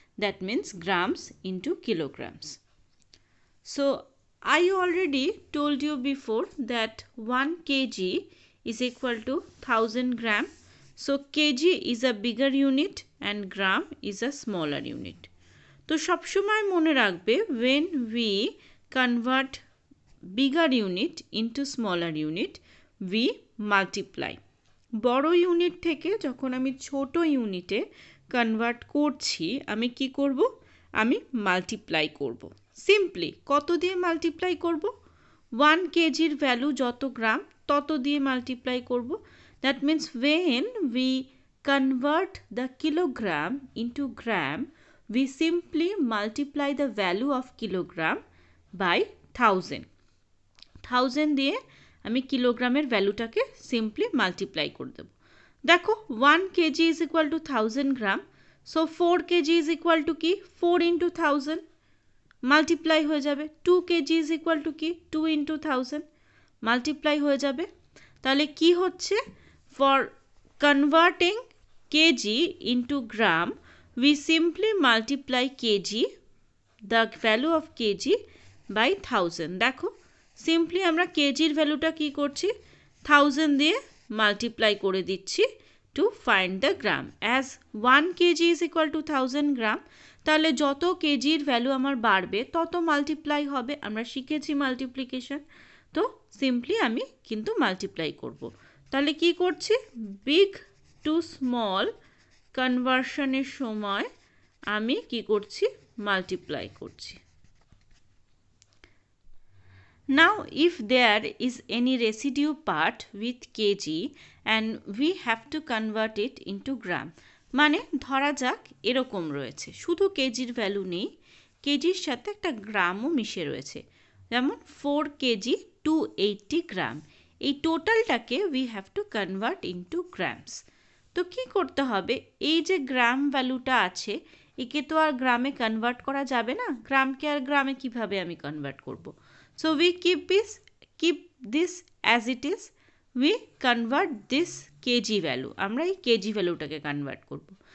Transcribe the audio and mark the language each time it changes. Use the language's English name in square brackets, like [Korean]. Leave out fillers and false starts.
[English] That means grams into kilograms. So I already told you before that 1 kg is equal to 1000 gram. So kg is a bigger unit and gram is a smaller unit. [Bangla] তো সবসময় মনে রাখবে [English] when we convert bigger unit into smaller unit, we multiply. [Bangla] বড় unit থেকে যখন আমি ছোট ইউনিটে কনভার্ট করছি, আমি কি করব? আমি মাল্টিপ্লাই করব। সিম্পলি কত দিয়ে মাল্টিপ্লাই করব? 1 কেজির ভ্যালু যত গ্রাম তত দিয়ে মাল্টিপ্লাই করব। [English] That means when we convert the kilogram into gram, we simply multiply the value of kilogram by 1000. [Bangla] 1000 দিয়ে আমি কিলোগ্রামের ভ্যালুটাকে সিম্পলি মাল্টিপ্লাই করে দেব। [English] দেখো 1 kg is equal to 1000 gram, so 4 kg is equal to কি? [Bangla] 4 into 1000 multiply হয়ে যাবে। [English] 2 kg is equal to [Bangla] কি? 2 into 1000 multiply হয়ে যাবে। তাহলে কি হচ্ছে? [English] For converting kg into gram, we simply multiply kg, the value of kg by 1000. [Bangla] দেখো সিম্পলি আমরা কেজির ভ্যালুটা কি করছি? 1000 দিয়ে মাল্টিপ্লাই করে দিচ্ছি [English] To find the gram. As 1 kg is equal to 1000 gram, [Bangla] তাহলে যত কেজির ভ্যালু আমার বাড়বে তত মাল্টিপ্লাই হবে। আমরা শিখেছি মাল্টিপ্লিকেশন, তো সিম্পলি আমি কিন্তু মাল্টিপ্লাই করব। তাহলে কি করছি? বিগ টু স্মল কনভার্সনের সময় আমি কি করছি? মাল্টিপ্লাই করছি। [English] Now if there is any residue part with kg and we have to convert it into gram, [Bangla] মানে ধরা যাক এরকম রয়েছে, শুধু কেজির ভ্যালু নেই, কেজির সাথে একটা গ্রামও মিশে রয়েছে, যেমন 4 কেজি 280 গ্রাম। এই টোটালটাকে [English] we have to convert into grams. [Bangla] তো কি করতে হবে? এই যে গ্রাম ভ্যালুটা আছে, একে তো আর গ্রামে কনভার্ট করা যাবে না। গ্রামকে আর গ্রামে কিভাবে আমি কনভার্ট করব? [English] So we keep this as it is. We convert this kg value. [Bangla] আমরা এই কেজি ভ্যালুটাকে কনভার্ট করব।